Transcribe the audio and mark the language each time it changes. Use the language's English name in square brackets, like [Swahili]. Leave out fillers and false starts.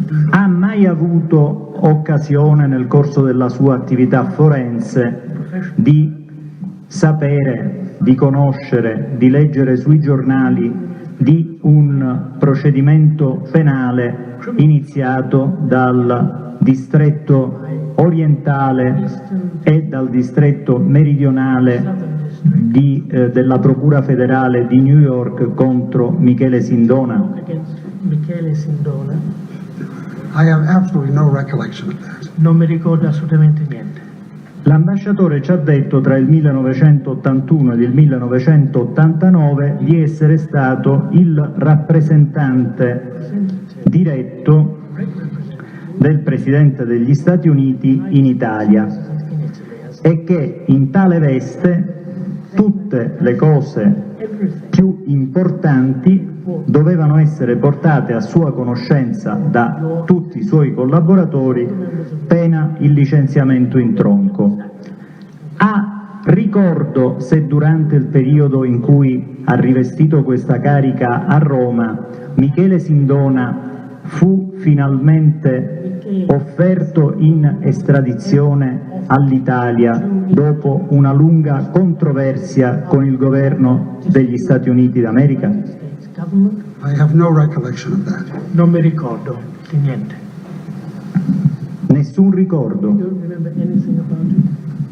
[Italian] Ha mai avuto occasione nel corso della sua attività forense di sapere, di conoscere, di leggere sui giornali di un procedimento penale iniziato dal distretto orientale e dal distretto meridionale della Procura federale di New York contro Michele Sindona? Michele Sindona? [English] I have absolutely no recollection of that. [Italian] Non mi ricordo assolutamente niente. L'ambasciatore ci ha detto tra il 1981 ed il 1989 di essere stato il rappresentante diretto del Presidente degli Stati Uniti in Italia e che in tale veste tutte le cose più importanti dovevano essere portate a sua conoscenza da tutti i suoi collaboratori, pena il licenziamento in tronco. Ricordo se durante il periodo in cui ha rivestito questa carica a Roma, Michele Sindona fu finalmente offerto in estradizione all'Italia dopo una lunga controversia con il governo degli Stati Uniti d'America? [English] I have no recollection of that. [Italian] Non mi ricordo di niente. Nessun ricordo. [English] You don't remember anything about it?